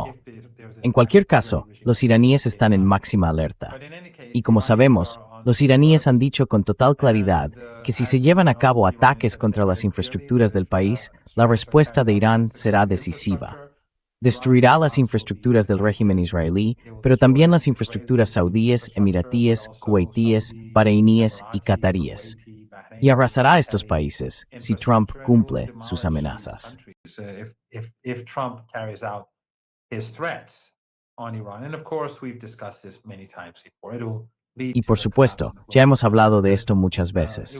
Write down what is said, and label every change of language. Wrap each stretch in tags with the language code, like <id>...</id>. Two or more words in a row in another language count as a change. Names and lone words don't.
<es>En cualquier caso, los iraníes están en máxima alerta. Y como sabemos, los iraníes han dicho con total claridad que si se llevan a cabo ataques contra las infraestructuras del país, la respuesta de Irán será decisiva. Destruirá las infraestructuras del régimen israelí, pero también las infraestructuras saudíes, emiratíes, kuwaitíes, bahreiníes y qataríes. Y arrasará a estos países si Trump cumple sus amenazas. Y por supuesto, ya hemos hablado de esto muchas veces.</es>